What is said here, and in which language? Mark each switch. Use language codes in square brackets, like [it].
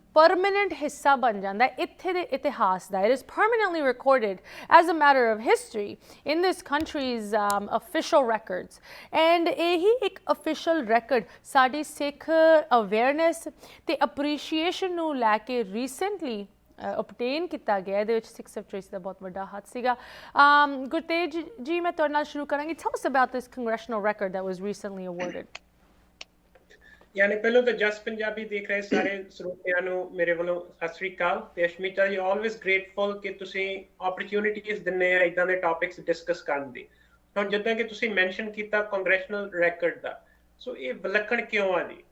[pa] Permanent ਹਿੱਸਾ ਬਣ ਜਾਂਦਾ ਹੈ ਇੱਥੇ ਦੇ ਇਤਿਹਾਸ ਦਾ। [en] It is permanently recorded as a matter of history in this country's official records. [pa] And ਇਹੀ ਇੱਕ ਅਫੀਸ਼ੀਅਲ ਰੈਕਰਡ ਸਾਡੀ ਸਿੱਖ ਅਵੇਅਰਨੈਸ ਤੇ ਅਪਰੀਸ਼ੀਏਸ਼ਨ ਨੂੰ ਲੈ ਕੇ ਰੀਸੈਂਟਲੀ obtain ਕੀਤਾ ਗਿਆ। ਇਹਦੇ ਵਿੱਚ ਸਿੱਖ ਸੈਕਟਰੀਜ਼ ਦਾ ਬਹੁਤ ਵੱਡਾ ਹੱਥ ਸੀਗਾ। ਗੁਰਤੇਜ ਜੀ, ਮੈਂ ਤੁਹਾਡੇ ਨਾਲ ਸ਼ੁਰੂ ਕਰਾਂਗੀ। [en] Tell us about this congressional record that was recently awarded. [pa] ਯਾਨੀ ਪਹਿਲਾਂ ਤਾਂ ਜਸ ਪੰਜਾਬੀ ਦੇਖ ਰਹੇ ਸਾਰੇ ਸਰੋਤਿਆਂ ਨੂੰ ਮੇਰੇ ਵੱਲੋਂ ਸਤਿ ਸ੍ਰੀ ਅਕਾਲ। ਤੇ ਅਸ਼ਮਿਤਾ ਜੀ, [en] always grateful [pa] ਕਿ ਤੁਸੀਂ ਓਪਰਚੁਨਿਟੀਜ਼ ਦਿੰਦੇ ਆ ਇਦਾਂ ਦੇ ਟੌਪਿਕਸ ਡਿਸਕਸ ਕਰਨ ਦੀ। ਹੁਣ ਜਿੱਦਾਂ ਕਿ ਤੁਸੀਂ ਮੈਂਸ਼ਨ ਕੀਤਾ ਕੰਗਰੈਸ਼ਨਲ ਰੈਕਰਡ ਦਾ, ਸੋ ਇਹ ਵਿਲੱਖਣ ਕਿਉਂ ਆ ਜੀ?